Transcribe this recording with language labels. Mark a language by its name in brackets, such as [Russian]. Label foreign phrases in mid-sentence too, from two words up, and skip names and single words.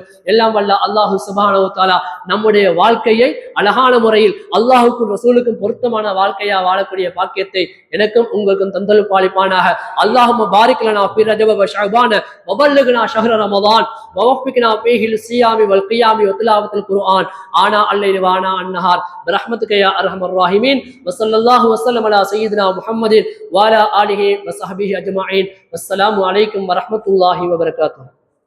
[Tamil] எல்லாம் வல்ல அல்லாஹு [Arabic] سبحانه وتعالى [Tamil] நம்முடைய வாழ்க்கையை அழகான முறையில் அல்லாஹுக்கும் ரசூலுக்கும் பொருத்தமான வாழ்க்கையா வாழக்கூடிய பாக்கியத்தை எனக்கும் உங்களுக்கும் தந்தல் பாலிப்பானாக. [Arabic] اللهم بارك لنا في رجب و شعبان و بلغنا شهر رمضان و وفقنا فيه للصيام والقيام و تلاوة القرآن آناء الليل و آناء النهار برحمتك يا ارحم الراحمين وصلى الله وسلم على سيدنا محمد وعلى اله وصحبه اجمعين. والسلام عليكم ورحمة الله وبركاته.